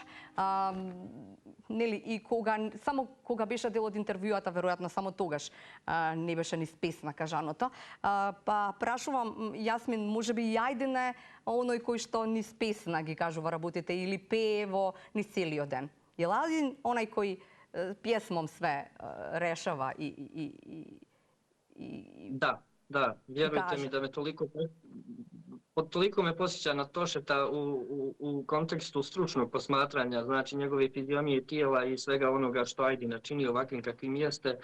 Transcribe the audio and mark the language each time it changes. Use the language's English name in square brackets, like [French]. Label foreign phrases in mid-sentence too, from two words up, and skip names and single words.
[Macedonian] Нели, и само кога беше дел од интервјуата, веројатно само тогаш не беше ни песна кажаното. Па прашувам, Јасмин, може би и Ајдин е оној кој што ни песна ги кажува работите или пее во ни целиот ден? [Bosnian] Je li Ajdin onaj koji pjesmom sve rešava i Da, vjerujte mi da me toliko me posjeća na Tošeta u kontekstu stručnog posmatranja, znači njegove fiziomije tijela i svega onoga što Ajdina čini ovakvim kakvim jeste.